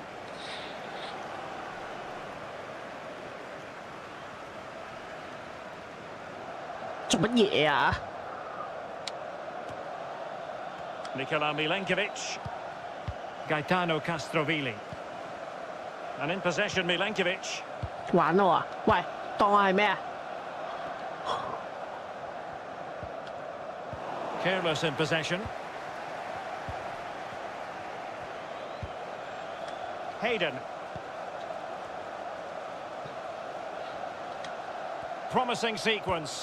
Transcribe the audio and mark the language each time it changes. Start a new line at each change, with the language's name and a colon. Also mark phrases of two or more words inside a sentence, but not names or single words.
English: Nikola Milenkovic. Gaetano Castrovilli. And in possession, Milenkovic.
Cantonese: 玩咯啊！喂，當我係咩啊
English: ？Careless in possession. Hayden. Promising sequence.